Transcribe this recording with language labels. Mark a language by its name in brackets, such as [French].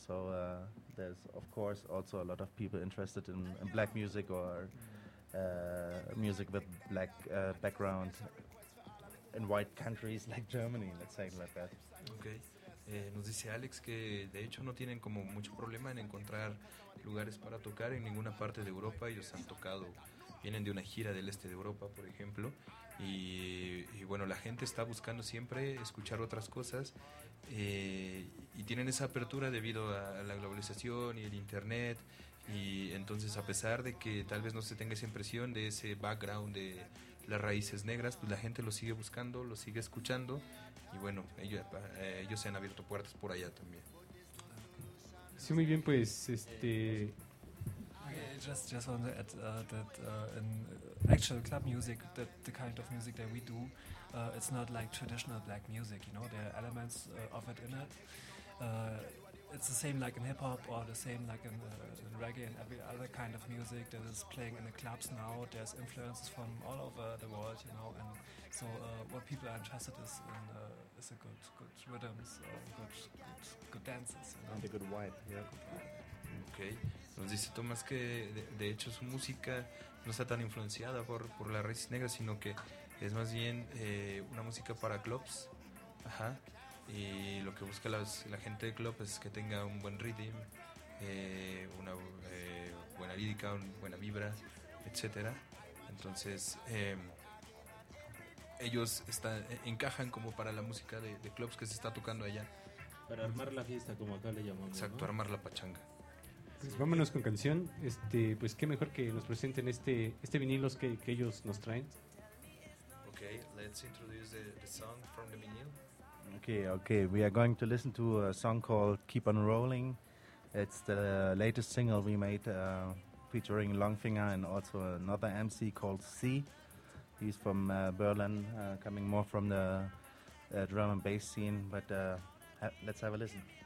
[English] So there's of course also a lot of people interested in black music or music with black background in white countries like Germany, let's say like that. Okay. [Spanish] Nos dice Alex que de hecho no tienen como mucho problema en encontrar lugares para tocar en ninguna parte de Europa. Ellos han tocado, vienen de una gira del este de Europa, por ejemplo, y bueno, la gente está buscando siempre escuchar otras cosas, y tienen esa apertura debido a la globalización y el internet. Y entonces, a pesar de que tal vez no se tenga esa impresión de ese background de las raíces negras, pues la gente lo sigue buscando, lo sigue escuchando, y bueno, ellos se han abierto puertas por allá también. Sí, muy bien, pues [English] Just want to add that in actual club music, that the kind of music that we do, it's not like traditional black music, you know, there are elements of it in it. It's the same like in hip-hop or the same like in reggae and every other kind of music that is playing in the clubs now. There's influences from all over the world, you know, and so what people are interested is a good rhythms or good dances. You know? And a good vibe, yeah. Good vibe. Okay. [Spanish] Nos dice Tomás que de hecho su música no está tan influenciada por la raíz negra, sino que es más bien una música para clubs. Ajá. Y lo que busca la gente de club es que tenga un buen rhythm, una buena lírica, una buena vibra, etcétera. Entonces ellos encajan como para la música de clubs que se está tocando allá. Para armar la fiesta, como acá le llamamos. Exacto, ¿no? Armar la pachanga. Pues vámonos con canción. Pues qué mejor que nos presenten este vinilos que ellos nos traen. [English] Okay, let's introduce the song from the vinyl. Okay, we are going to listen to a song called Keep on Rolling. It's the latest single we made, featuring Longfinger and also another MC called C. He's from Berlin, coming more from the drum and bass scene, but let's have a listen.